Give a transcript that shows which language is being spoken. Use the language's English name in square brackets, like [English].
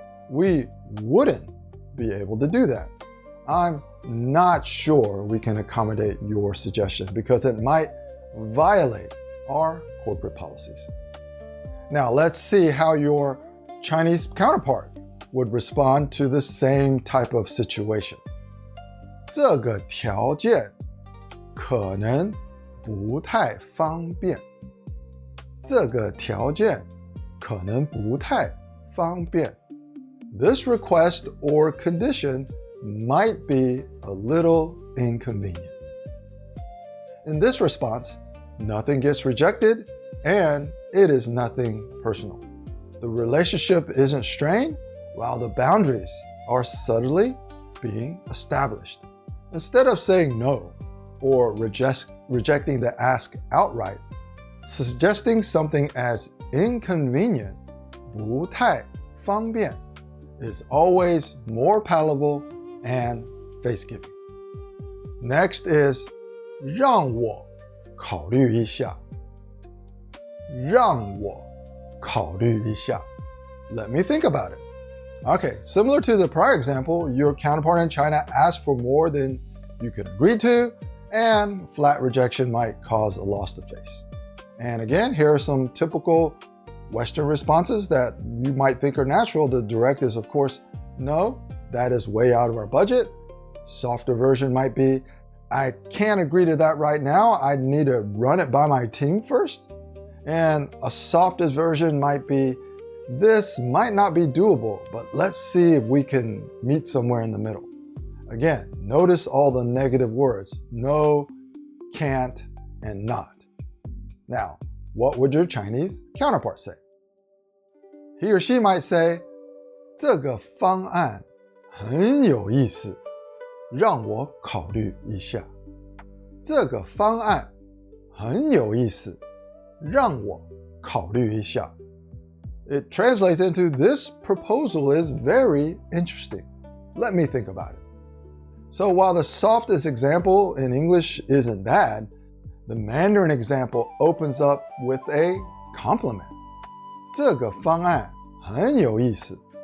[English] We wouldn't be able to do that. I'm not sure we can accommodate your suggestion because it might violate our corporate policies. Now, let's see how your Chinese counterpart would respond to the same type of situation. [Chinese] 这个条件可能不太方便. 这个条件可能不太方便. [English] This request or condition might be a little inconvenient. In this response, nothing gets rejected and it is nothing personal. The relationship isn't strained while the boundaries are subtly being established. Instead of saying no or rejecting the ask outright, suggesting something as inconvenient, 不太方便, is always more palatable and face-giving. Next is 让我考虑一下. 让我考虑一下. Let me think about it. Okay, similar to the prior example, your counterpart in China asked for more than you can agree to, and flat rejection might cause a loss of face. And again, here are some typical Western responses that you might think are natural. The direct is, of course, no, that is way out of our budget. Softer version might be, I can't agree to that right now. I need to run it by my team first. And a softest version might be, this might not be doable, but let's see if we can meet somewhere in the middle. Again, notice all the negative words, no, can't, and not. Now, what would your Chinese counterpart say? [Chinese] He or she might say, 这个方案很有意思，让我考虑一下。这个方案很有意思，让我考虑一下。 [English] It translates into, this proposal is very interesting. Let me think about it. So while the softest example in English isn't bad, the Mandarin example opens up with a compliment. [Chinese] 这个方案很有意思.